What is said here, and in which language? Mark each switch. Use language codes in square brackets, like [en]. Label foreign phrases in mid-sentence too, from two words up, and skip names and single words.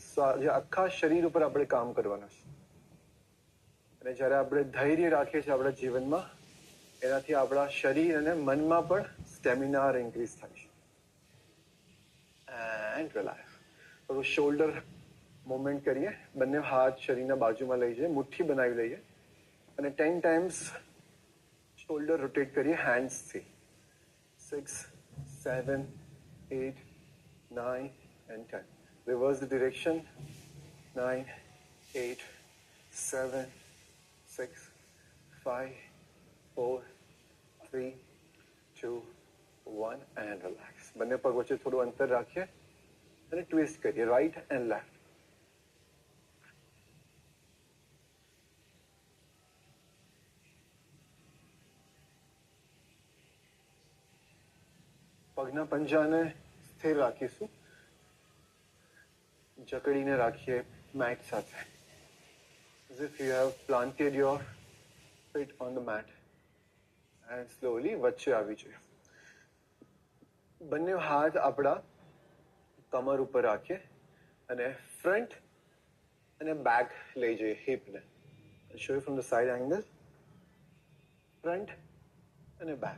[gu] સો આજે આખા શરીર ઉપર આપણે કામ કરવાનું છે. અને જ્યારે આપણે ધૈર્ય રાખીએ છીએ આપણા જીવનમાં, એનાથી આપણા શરીર અને મનમાં પણ [en] stamina increase [gu] થાય છે. [en] and relax. થોડું shoulder movement કરીએ. [gu] બંને હાથ શરીરના બાજુમાં લઈ જઈએ, મુઠ્ઠી બનાવી લઈએ અને [en] 10 times shoulder rotate [gu] કરીએ હેન્ડ્સથી. [en] 6, 7, 8, 9 and 10. Reverse the direction. 9, 8, 7, 6, 5, 4, 3, 2, 1 and relax. [gu] બંને પગ વચ્ચે થોડું અંતર રાખીએ અને ટ્વિસ્ટ કરીએ [en] right and left. [gu] પગના પંજાને સ્થિર રાખીશું. જકડીને રાખીએ મેટ સાથે. [en] As if you have planted your feet on the mat. And slowly [gu] વચ્ચે આવી જોઈએ. બંને હાથ આપણા કમર ઉપર રાખીએ અને ફ્રન્ટ અને બેક લઈ જઈએ હિપને. [en] show you from the side angle. ફ્રન્ટ અને બેક.